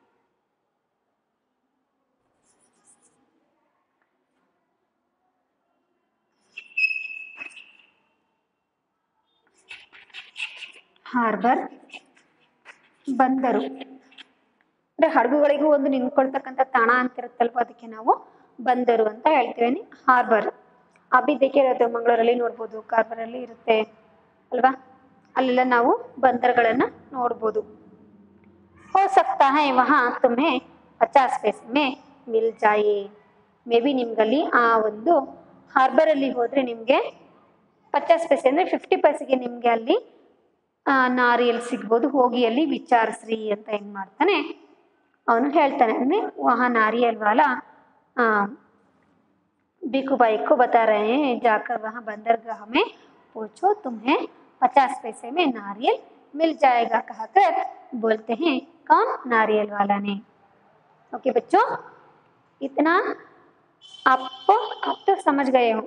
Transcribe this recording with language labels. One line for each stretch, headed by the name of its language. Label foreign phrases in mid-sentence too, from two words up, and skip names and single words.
Kannada: ಹಾರ್ಬರ್ ಬಂದರು ಅಂದ್ರೆ ಹಡಗುಗಳಿಗೂ ಒಂದು ನಿಂತ್ಕೊಳ್ತಕ್ಕಂಥ ತಾಣ ಅಂತ ಇರುತ್ತಲ್ವ, ಅದಕ್ಕೆ ನಾವು ಬಂದರು ಅಂತ ಹೇಳ್ತೀವಿ. ಹಾರ್ಬರ್ ಅಭಿ ದೇಖಿರುತ್ತೆ, ಮಂಗಳೂರಲ್ಲಿ ನೋಡ್ಬೋದು, ಕಾರ್ಬರಲ್ಲಿ ಇರುತ್ತೆ ಅಲ್ವಾ, ಅಲ್ಲೆಲ್ಲ ನಾವು ಬಂದರ್ಗಳನ್ನ ನೋಡ್ಬೋದು.
Hindi: हो सकता है वहाँ तुम्हें 50 पैसे में मिल जाए,
English: may be
Kannada: ನಿಮ್ಗಲ್ಲಿ ಆ ಒಂದು ಹಾರ್ಬರಲ್ಲಿ ಹೋದ್ರೆ ನಿಮಗೆ 50 ಪೈಸೆ ಅಂದ್ರೆ 50 ಪೈಸೆಗೆ ನಿಮಗೆ ಅಲ್ಲಿ ನಾರಿಯಲ್ ಸಿಗ್ಬೋದು, ಹೋಗಿ ಅಲ್ಲಿ ವಿಚಾರಿಸ್ರಿ ಅಂತ ಏನು ಮಾಡ್ತಾನೆ ಅವನು ಹೇಳ್ತಾನೆ.
Hindi: ಅಂದರೆ ವहाँ नारियल वाला बीकू बाई को बता रहे हैं, जाकर वहाँ बंदरगाह में पूछो, तुम्हें 50 पैसे में नारियल मिल जाएगा, कहकर बोलते हैं कौन, नारियल वाला ने। ओके बच्चों, इतना आप तो समझ गए हो।